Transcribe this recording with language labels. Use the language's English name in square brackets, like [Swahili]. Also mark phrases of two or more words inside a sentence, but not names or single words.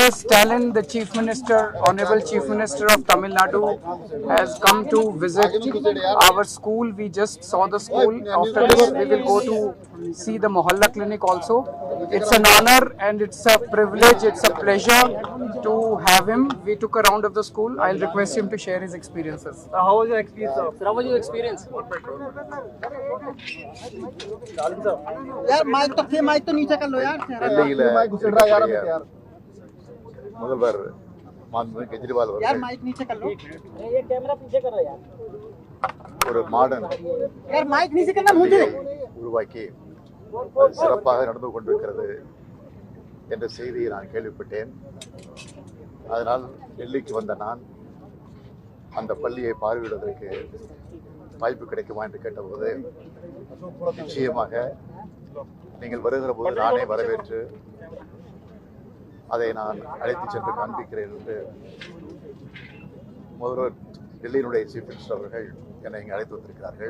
[English] Stalin, the Chief Minister, Honorable Chief Minister of Tamil Nadu, has come to visit our school. We just saw the school. After this, we will go to see the Mohalla clinic also. It's an honor and it's a privilege, it's a pleasure to have him. We took a round of the school. I'll request him to share his experiences. How was your experience, sir? How was your experience? [Hindi] यार माइक तो नीचे कर लो यार माइक घुस रहा है यार अभी यार [Tamil] முதல்வர் மாண்புமிகு கெஜ்ரிவால் [Hindi] यार माइक नीचे कर लो ये कैमरा पीछे करो यार [Tamil] ஒரு மாடர்ன் உருவாக்கி அது சிறப்பாக நடந்து கொண்டிருக்கிறது என்ற செய்தியை நான் கேள்விப்பட்டேன். அதனால் டெல்லிக்கு வந்த நான் அந்த பள்ளியை பார்வையிடுவதற்கு வாய்ப்பு கிடைக்குமா என்று கேட்டபோது, நிச்சயமாக நீங்கள் வருகிற போது நானே வரவேற்று அதை நான் அழைத்து சென்று காண்பிக்கிறேன் என்று முதல்வர் டெல்லியினுடைய [English] Chief Minister [Tamil] அவர்கள் என்னை இங்கே அழைத்து வந்திருக்கிறார்கள்.